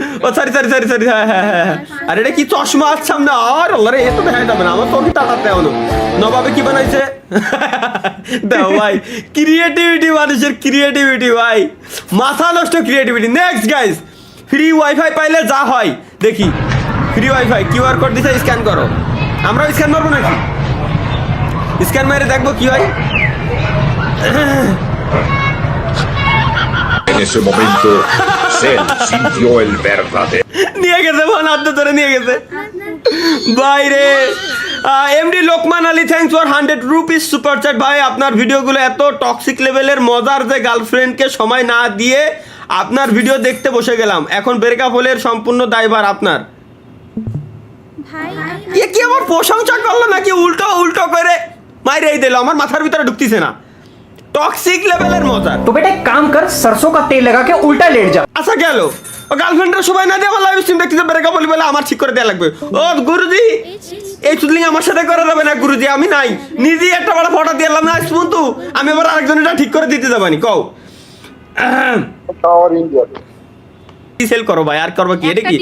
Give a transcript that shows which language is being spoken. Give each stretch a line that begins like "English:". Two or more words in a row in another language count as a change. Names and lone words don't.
Bangla: ও সরি সরি সরি সরি, হ্যাঁ হ্যাঁ হ্যাঁ, আর এটা কি চশমা আচ্ছা না, আর আল্লাহ রে এ তো দেখা যাবে না, আমার তো কি টাকাতে এমন নবাবে কি বানাইছে দাও ভাই, ক্রিয়েটিভিটি, মানুষের ক্রিয়েটিভিটি ভাই, মাথা নষ্ট ক্রিয়েটিভিটি। নেক্সট গাইস,
English: free WiFi
Bangla: পাইলে যা হয় দেখি,
English: free WiFi QR code
Bangla: দিছে, স্ক্যান করো, আমরাও স্ক্যান মারবো নাকি, স্ক্যান মেরে দেখবো কি হয়।
Spanish: En ese momento, Cell sintió el verdadero.
Bangla: নিয়ে গেছে ফোন হাত ধরে নিয়ে গেছে বাইরে। এমডি লোকমান আলী,
English: thanks for 100 rupees super chat.
Bangla: ভাই আপনার ভিডিওগুলো এত টক্সিক লেভেলের মজার যে গার্লফ্রেন্ডকে সময় না দিয়ে আপনার ভিডিও দেখতে বসে গেলাম, এখন ব্রেকআপ হলে এর সম্পূর্ণ দায়ভার আপনার। এ কি আমার প্রশংসা করলো নাকি উল্টো উল্টো করে মাইরেই দিল, আমার মাথার ভিতরে ঢুকতিছে না, টক্সিক লেভেলের মজা।
Hindi: तो बेटा एक काम कर, सरसों का तेल लगा के उल्टा लेट जा।
Bangla: আচ্ছা গেল, ও গার্লফ্রেন্ডের সময় না দিয়ে আমার লাইভ স্ট্রিম দেখতে ব্রেকআপ বলি বলে আমার ঠিক করে দেওয়া লাগবে। ও গুরুজি, এই চুদলিং আমার সাথে করে দেবে না গুরুজি, আমি নাই, নিজেই একটা বড় ফটো দিয়ে এলাম না শুনতু, আমি আবার আরেকজনটা ঠিক করে দিতে যাবানি কও। টাওয়ার ইন্ডিয়া সেল করো ভাই, আর করবো কি, এটা কি